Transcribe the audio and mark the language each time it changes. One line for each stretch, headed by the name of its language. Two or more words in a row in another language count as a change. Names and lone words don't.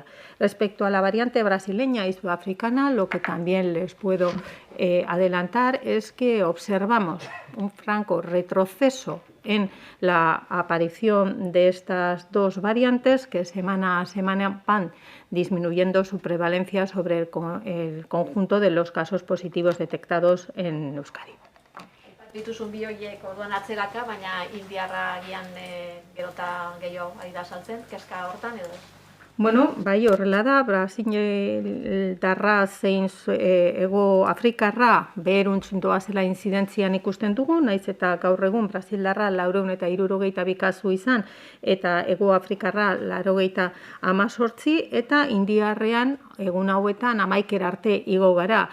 Spanish: Respecto a la variante brasileña y sudafricana, lo que también les puedo adelantar es que observamos un franco retroceso en la aparición de estas dos variantes que semana a semana van disminuyendo su prevalencia sobre el conjunto de los casos positivos detectados en Euskadi.
Basque: Dituzun bi horiek orduan atzeraka, baina indiarra agian gero eta gehiago ari da saltzen, kezka hortan edo ez? Bueno, bai, horrela da, Brasildarra zein Hego Afrikarra beheruntz doazela inzidentzian ikusten dugu, naiz eta gaur egun Brasildarra 462 kasu izan, eta Hego Afrikarra 98, eta indiarrean egun hauetan 11 arte igo gara.